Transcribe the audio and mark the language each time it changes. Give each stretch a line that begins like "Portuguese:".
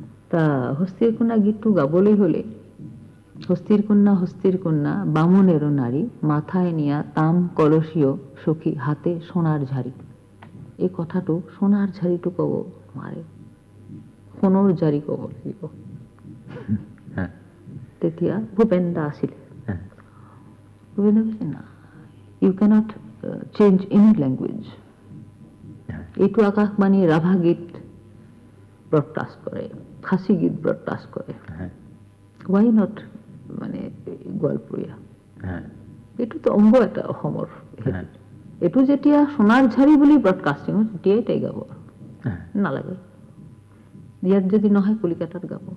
Assamese: তা হস্তিৰ কন্যা গীতটো গাবলৈ হ'লে
Rangpuri: হস্তিৰ কন্যা বামুণেরও নারী, মাথায় নিয়া তাম কলসীয় সখী, হাতে সোনার ঝাড়ি।
Assamese: এই কথাটো সোনার ঝাড়িটো ক'ব নোৱাৰে, সোণৰ জাৰি ক'ব লাগিব। তেতিয়া ভূপেন দা আছিলে, ভূপেন দা কৈছে না,
English: You cannot change any language.
Assamese: এইটো আকাশবাণী ৰাভা গীত ব্ৰডকাষ্ট কৰে, খাচী গীত ব্ৰডকাষ্ট কৰে, ৱাই নট মানে গোৱালপৰীয়া, এইটোতো অংগ এটা অসমৰ। এইটো যেতিয়া সোণাৰ ঝাৰি বুলি ব্ৰডকাষ্টিং, তেতিয়াই তাই গাব, নালাগে ইয়াত যদি নহয় কলিকাতাত গাব।